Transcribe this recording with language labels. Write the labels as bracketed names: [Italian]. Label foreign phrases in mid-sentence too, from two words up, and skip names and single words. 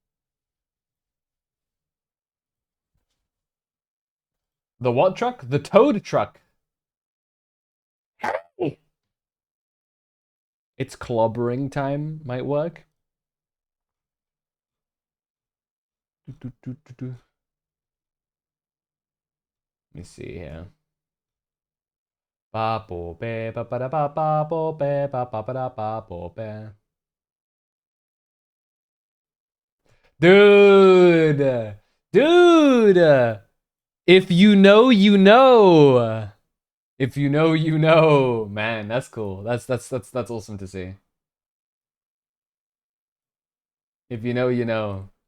[English] The what truck? The toad truck. Hey! It's clobbering time. Might work. Let me see here. Ba bo be ba ba da ba ba bo be ba ba ba da ba bo be. Dude! Dude! If you know, you know. If you know, you know. Man, that's cool. That's awesome to see. If you know, you know.